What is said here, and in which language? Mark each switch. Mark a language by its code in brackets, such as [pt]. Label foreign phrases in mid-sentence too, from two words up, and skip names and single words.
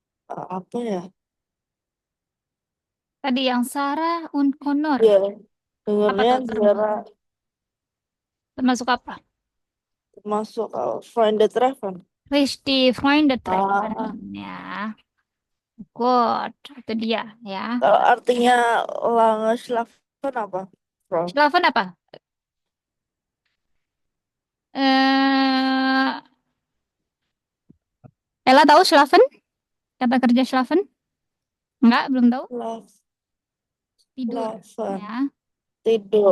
[id] Apa ya? Tadi yang Sarah und Connor. Iya, Apa dengernya tuh Zara termasuk apa? termasuk [de] Freunde treffen. Richtig, Freunde treffen. Ah, [id] Ya, good. Itu dia ya. kalau artinya [de] lange schlafen [id] apa? Bro? Schlafen apa? Eh, Ella tahu schlafen? Kata kerja schlafen? Enggak, belum tahu. [de] Schlaf- [id] Tidur [de] Schlafen. [id] ya. Tidur.